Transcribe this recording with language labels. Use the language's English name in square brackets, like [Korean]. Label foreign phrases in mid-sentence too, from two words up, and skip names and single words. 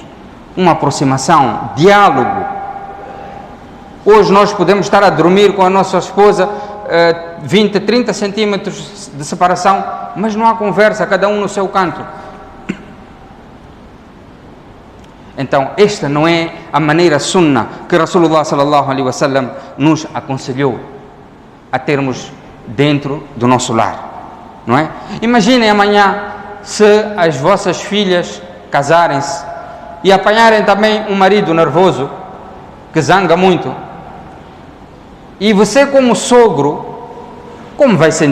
[Portuguese] Uma aproximação, diálogo. Hoje nós podemos estar a dormir com a nossa esposa 20, 30 centímetros de separação, mas não há conversa, cada um no seu canto. Então, esta não é a maneira sunna que Rasulullah [Arabic] صلى الله عليه وسلم [Portuguese] nos aconselhou a termos dentro do nosso lar, não é? Imaginem amanhã se as vossas filhas casarem-se e apanharem também um marido nervoso que zanga muito, e você como sogro, como vai sentir?